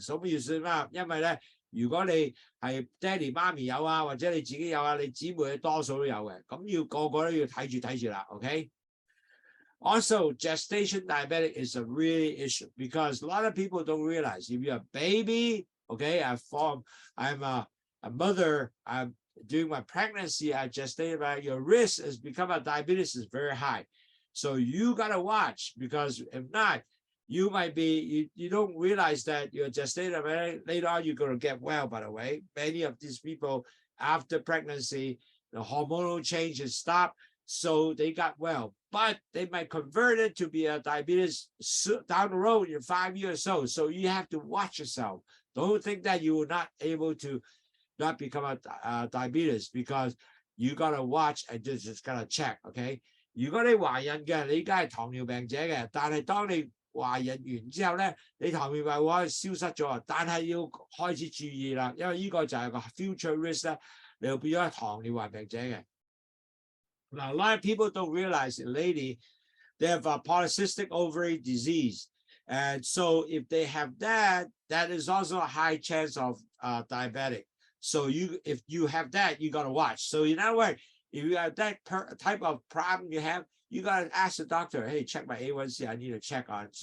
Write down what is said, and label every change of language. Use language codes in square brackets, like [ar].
[yue] 所以要算啦，因為咧，如果你係爹哋媽咪有啊，或者你自己有啊，你姊妹多數都有嘅。咁要個個都要睇住啦 ，OK？ [en] Also, gestation diabetic is a really issue because a lot of people don't realize if you're a baby, okay, I'm a mother, I'm during my pregnancy, I gestated, your risk is become a diabetes is very high. So you got to watch, because if not, you might be, you don't realize that you're gestated. Later on, you're going to get well, by the way. Many of these people, after pregnancy, the hormonal changes stop, so they got well. But they might convert it to be a diabetes down the road in 5 years or so. So you have to watch yourself. Don't think that you will not able to not become a diabetes, because you got to watch and just got to check, okay? [yue] 如果你懷孕嘅，你而家係糖尿病者嘅，但係當你懷孕完之後咧，你糖尿病會消失咗，但係要開始注意啦，因為呢個就係個 [en] future risk [yue] 咧，你會變咗係糖尿患病者嘅。 [en] Now, a lot of people don't realize, lady, they have a polycystic ovary disease. And so if they have that, that is also a high chance of diabetic. So if you have that, you got to watch. So in other words, if you have that type of problem you have, you got to ask the doctor, hey, check my A1C. I need to check on it.